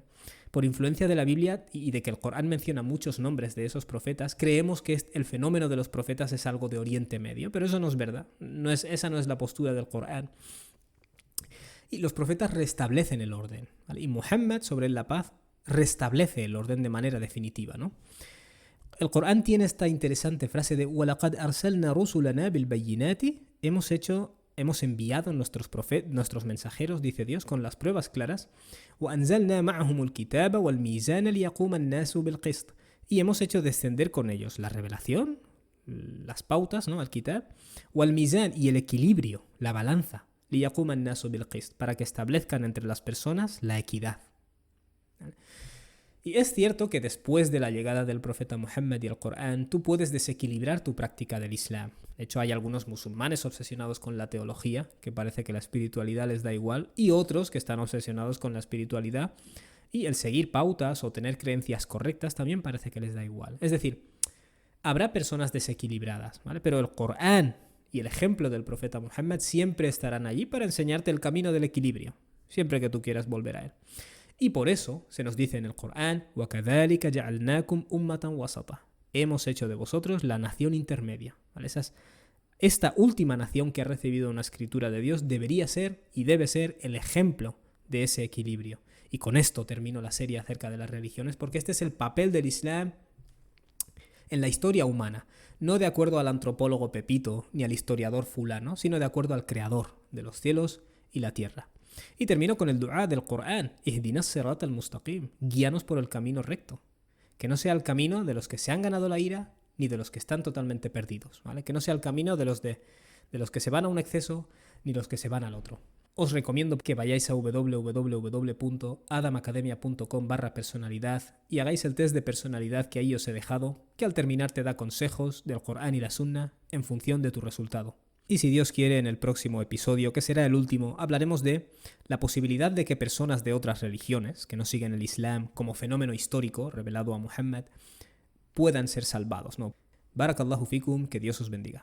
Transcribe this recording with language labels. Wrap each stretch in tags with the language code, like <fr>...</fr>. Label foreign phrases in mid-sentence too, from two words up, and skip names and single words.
<es>Por influencia de la Biblia y de que el Corán menciona muchos nombres de esos profetas, creemos que el fenómeno de los profetas es algo de Oriente Medio, pero eso no es verdad. Esa no es la postura del Corán. Y los profetas restablecen el orden, ¿vale? Y Muhammad, sobre la paz, restablece el orden de manera definitiva, ¿no? El Corán tiene esta interesante frase de</es> <ar>وَلَقَدْ أَرْسَلْنَا رُسُلَنَا بِالْبَيِّنَاتِ.</ar> <es>Hemos enviado nuestros mensajeros, dice Dios, con las pruebas claras.</es> <ar>وَأَنزَلْنَا مَعَهُمُ الْكِتَابَ وَالْمِيزَانَ لِيَقُومَ النَّاسُ بِالْقِسْطِ.</ar> <es>Y hemos hecho descender con ellos la revelación, las pautas, ¿no? El kitab, والميزان, y el equilibrio, la balanza,</es> <ar>لِيَقُومَ النَّاسُ بِالْقِسْطِ,</ar> <es>para que establezcan entre las personas la equidad. Y es cierto que después de la llegada del profeta Muhammad y el Corán, tú puedes desequilibrar tu práctica del Islam. De hecho, hay algunos musulmanes obsesionados con la teología, que parece que la espiritualidad les da igual, y otros que están obsesionados con la espiritualidad, y el seguir pautas o tener creencias correctas también parece que les da igual. Es decir, habrá personas desequilibradas, ¿vale? Pero el Corán y el ejemplo del profeta Muhammad siempre estarán allí para enseñarte el camino del equilibrio, siempre que tú quieras volver a él. Y por eso se nos dice en el Corán:</es> <ar>وَكَذَلِكَ جَعَلْنَاكُمْ أُمَّةً وَسَطًا.</ar> <es>Hemos hecho de vosotros la nación intermedia. ¿Vale? Esta última nación que ha recibido una escritura de Dios debería ser y debe ser el ejemplo de ese equilibrio. Y con esto termino la serie acerca de las religiones, porque este es el papel del Islam en la historia humana, no de acuerdo al antropólogo Pepito ni al historiador fulano, sino de acuerdo al creador de los cielos y la tierra. Y termino con el du'a del Corán:</es> <ar>اهدنا الصراط المستقيم,</ar> <es>guíanos por el camino recto. Que no sea el camino de los que se han ganado la ira ni de los que están totalmente perdidos, ¿vale? Que no sea el camino de los que se van a un exceso ni los que se van al otro. Os recomiendo que vayáis a www.adamacademia.com/personalidad y hagáis el test de personalidad que ahí os he dejado, que al terminar te da consejos del Corán y la Sunna en función de tu resultado. Y si Dios quiere, en el próximo episodio, que será el último, hablaremos de la posibilidad de que personas de otras religiones, que no siguen el Islam como fenómeno histórico revelado a Muhammad, puedan ser salvados, ¿no?</es> <ar>بارك الله فيكم,</ar> <es>que Dios os bendiga.</es>